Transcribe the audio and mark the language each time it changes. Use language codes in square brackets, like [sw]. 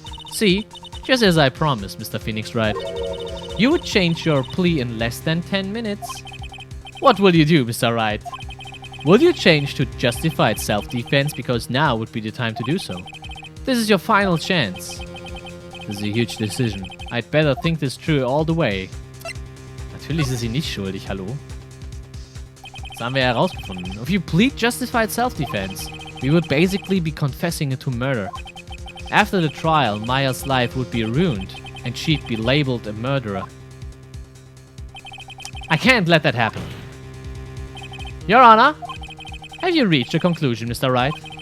[en] See, just as I promised, Mr. Phoenix Wright. You would change your plea in less than 10 minutes. What will you do, Mr. Wright? Will you change to justified self-defense because now would be the time to do so? This is your final chance. This is a huge decision. I'd better think this through all the way. [de] Natürlich ist sie nicht schuldig, hallo? Das haben wir herausgefunden. [en] If you plead justified self-defense, we would basically be confessing to murder. After the trial, Maya's life would be ruined, and she'd be labeled a murderer. I can't let that happen. Your Honor, have you reached a conclusion, Mr. Wright?